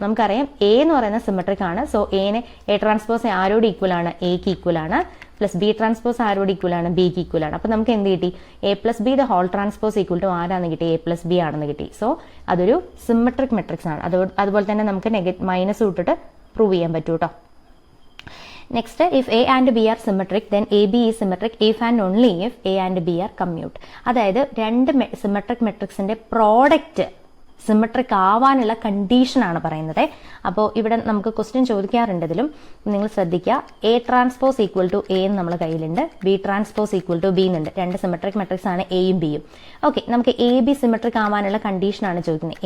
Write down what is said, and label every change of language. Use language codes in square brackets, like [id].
[ml] നമുക്കറിയാം എ എന്ന് പറയുന്ന സിമെട്രിക് ആണ്. സോ എ ട്രാൻസ്പോസ് ആരോട് ഈക്വൽ ആണ്, എക്ക് ഈക്വൽ ആണ്. പ്ലസ് ബി ട്രാൻസ്പോസ് ആരോട് ഈക്വൽ ആണ്, ബിക്ക് ഈക്വൽ ആണ്. അപ്പൊ നമുക്ക് എന്ത് കിട്ടി, A plus B the whole transpose equal to ആരാന്ന് കിട്ടി, എ പ്ലസ് ബി ആണെന്ന് കിട്ടി. സോ അതൊരു സിമെട്രിക് മെട്രിക്സ് ആണ്. അതുപോലെ തന്നെ നമുക്ക് മൈനസ് ഇട്ടിട്ട് പ്രൂവ് ചെയ്യാൻ പറ്റൂ കേട്ടോ. [en] Next, if A and B are symmetric, then AB is symmetric if and only if A and B are commute. [ml] അതായത് രണ്ട് സിമെട്രിക് മെട്രിക്സിന്റെ പ്രോഡക്റ്റ് സിമെട്രിക് ആവാനുള്ള കണ്ടീഷനാണ് പറയുന്നത്. അപ്പോൾ ഇവിടെ നമുക്ക് ക്വസ്റ്റ്യൻ ചോദിക്കാറുണ്ട്, ഇതിലും നിങ്ങൾ ശ്രദ്ധിക്കുക. A transpose equal to A എന്ന് നമ്മുടെ കയ്യിലുണ്ട്, B transpose equal to B എന്നുണ്ട്. രണ്ട് സിമെട്രിക് മെട്രിക്സ് ആണ് എയും ബിയും. ഓക്കെ, നമുക്ക് എ ബി സിമെട്രിക് ആവാനുള്ള കണ്ടീഷനാണ് ചോദിക്കുന്നത്.